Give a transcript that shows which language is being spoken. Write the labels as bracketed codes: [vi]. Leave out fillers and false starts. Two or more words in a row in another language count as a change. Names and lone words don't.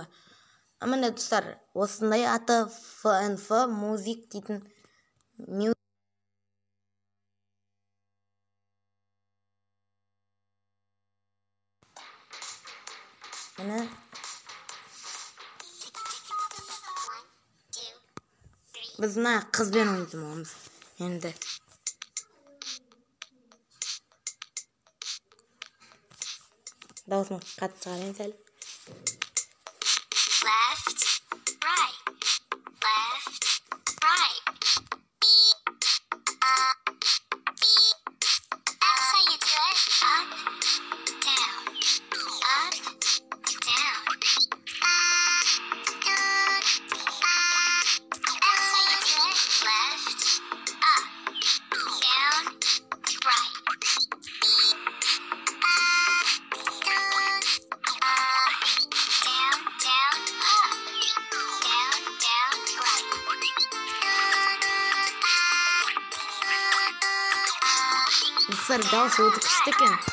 [kk] Міне достар, осындай аты ФНФ Music дейтін міне біз мына қызбен ойнайтын боламыз енді. Дауысын қатты шығарайын сәл. [en] Left, right. That's how you do it. Up, down. Up, down. That's how you do it. Left, up, down, right. [kk] Dostlar, dауысы өте күшті екен.